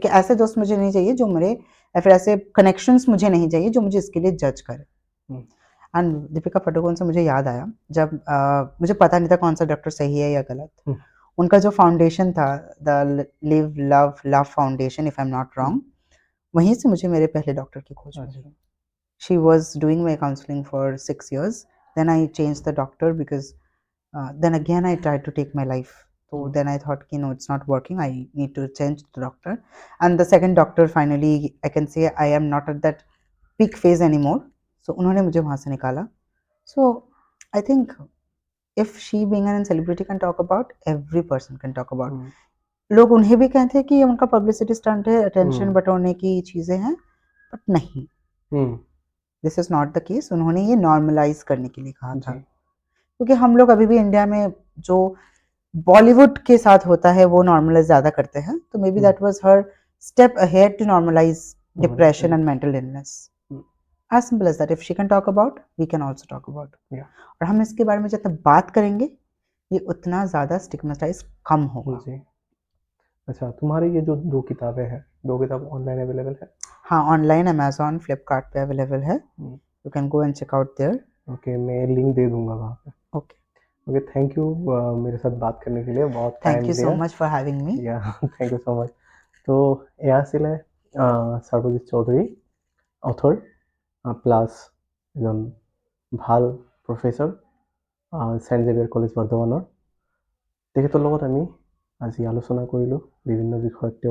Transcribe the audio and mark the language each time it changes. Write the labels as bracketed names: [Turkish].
[Hindi] क्योंकि ऐसे दोस्त मुझे नहीं चाहिए जो मेरे, या फिर ऐसे कनेक्शंस मुझे नहीं चाहिए जो मुझे इसके लिए जज करे। हम्म, एंड दीपिका पादुकोण से मुझे याद आया, जब मुझे पता नहीं था कौन सा डॉक्टर सही है या गलत, हम्म, उनका जो फाउंडेशन था, the live love love foundation, [English] if I am not wrong, [Hindi] वहीं से मुझे मेरे पहले डॉक्टर की खोज मिली। अच्छा, [English] She was doing my counseling for 6 years. Then I changed the doctor because then again I tried to take my life. So then I thought, no, it's not working. I need to change the doctor. And the second doctor, finally, I can say I am not at that peak phase anymore. So [Hindi] उन्होंने मुझे वहाँ से निकाला, [English] So I think if she being a celebrity can talk about, every person can talk about. [Hindi] लोग उन्हें भी कहते हैं कि ये उनका पब्लिसिटी स्टंट है, अटेंशन बटोरने की चीज़ें हैं, बट नहीं, [English] This is not the case. [Hindi] उन्होंने ये नॉर्मलाइज करने के लिए कहा था, क्योंकि हम लोग अभी भी इंडिया में जो बॉलीवुड के साथ होता है वो नॉर्मलाइज ज़्यादा करते हैं, तो [English] May be that was her step ahead to normalise depression and mental illness. As simple as that, if she can talk about, we can also talk about. [Hindi] और हम इसके बारे में जितना बात करेंगे, ये उतना ज़्यादा स्टिग्मेटाइज कम होगा। जी। अच्छा, तुम्हारी ये जो 2 किताबें हैं, 2 किताब ऑनलाइन अवेलेबल है? हाँ, ऑनलाइन अमेज़न, फ्लिपकार्ट पे अवेलेबल है। [English] You can go and check out there. [Hindi] Okay, मैं लिंक दे दूँगा वहाँ पे। ओके, ओके, थैंक यू मेरे साथ बात करने के लिए, बहुत [English] thank [Hindi] टाइम [English] you so [Hindi] दिया। [English] Much for having me. [Assamese] या [English] Thank you so' much. [Assamese] তো এয়া আছিলে সৰ্বজিৎ চৌধুৰী, অথৰ প্লাছ এজন ভাল প্ৰফেচৰ ছেইণ্ট জেভিয়াৰ কলেজ বৰ্ধমানৰ। তেখেতৰ লগত আমি আজি আলোচনা কৰিলোঁ বিভিন্ন বিষয়ত।